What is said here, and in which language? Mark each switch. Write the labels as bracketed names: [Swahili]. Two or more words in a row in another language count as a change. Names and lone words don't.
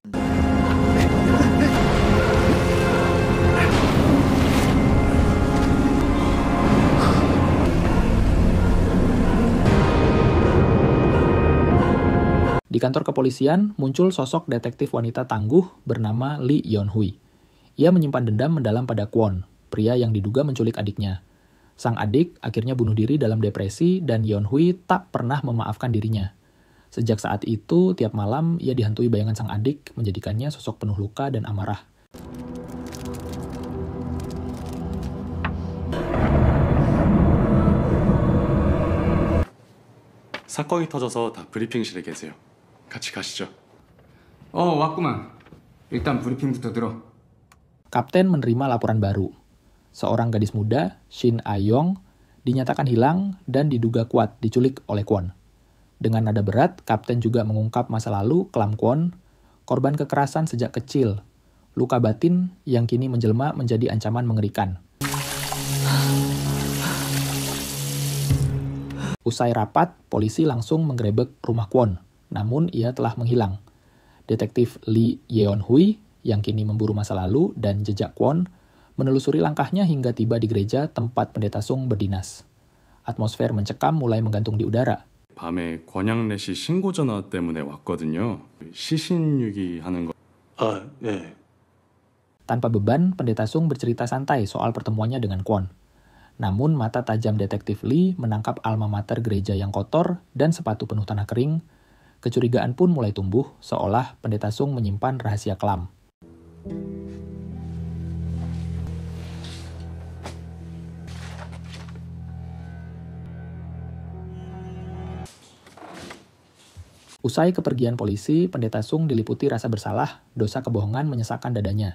[Indonesian] Di kantor kepolisian, muncul sosok detektif wanita tangguh bernama Lee Yeon-hui. Ia menyimpan dendam mendalam pada Kwon, pria yang diduga menculik adiknya. Sang adik akhirnya bunuh diri dalam depresi dan Yeon-hui tak pernah memaafkan dirinya. Sejak saat itu, tiap malam ia dihantui bayangan sang adik, menjadikannya sosok penuh luka dan amarah. [Korean] 사건이 터져서 다 브리핑실에 계세요. 같이 가시죠. 왔구만. 일단 브리핑부터 들어. [Indonesian] Kapten menerima laporan baru. Seorang gadis muda, Shin A-yong, dinyatakan hilang dan diduga kuat diculik oleh Kwon. Dengan nada berat, Kapten juga mengungkap masa lalu kelam Kwon, korban kekerasan sejak kecil, luka batin yang kini menjelma menjadi ancaman mengerikan. Usai rapat, polisi langsung menggerebek rumah Kwon, namun ia telah menghilang. Detektif Lee Yeon-hui, yang kini memburu masa lalu dan jejak Kwon, menelusuri langkahnya hingga tiba di gereja tempat pendeta Sung berdinas. Atmosfer mencekam mulai menggantung di udara. [Korean] 밤에 권양래 씨 신고 전화 때문에 왔거든요. 시신유기 하는 거. 네. [Indonesian] Tanpa beban, pendeta Sung bercerita santai soal pertemuannya dengan Kwon. Namun mata tajam detektif Lee menangkap alma mater gereja yang kotor dan sepatu penuh tanah kering. Kecurigaan pun mulai tumbuh, seolah pendeta Sung menyimpan rahasia kelam. Usai kepergian polisi, pendeta Sung diliputi rasa bersalah, dosa kebohongan menyesakkan dadanya.